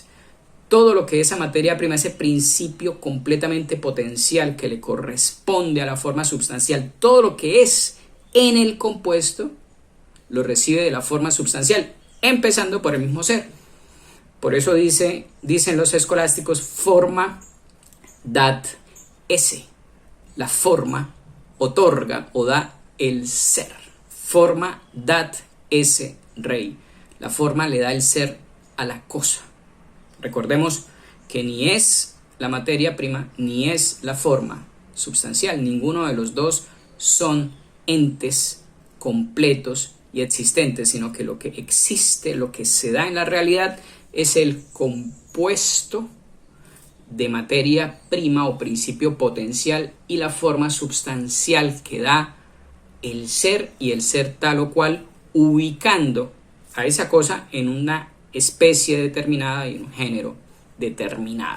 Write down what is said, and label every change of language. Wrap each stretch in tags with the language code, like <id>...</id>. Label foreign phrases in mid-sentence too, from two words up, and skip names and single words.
<es>Todo lo que esa materia prima, ese principio completamente potencial que le corresponde a la forma substancial, todo lo que es en el compuesto, lo recibe de la forma substancial, empezando por el mismo ser. Por eso dicen los escolásticos,</es> <la>forma dat esse.</la> <es>La forma otorga o da el ser.</es> <la>Forma dat esse rei.</la> <es>La forma le da el ser a la cosa. Recordemos que ni es la materia prima ni es la forma substancial. Ninguno de los dos son entes completos y existentes, sino que lo que existe, lo que se da en la realidad, es el compuesto de materia prima o principio potencial y la forma substancial que da el ser, y el ser tal o cual, ubicando a esa cosa en una especie determinada y en un género determinado.</es>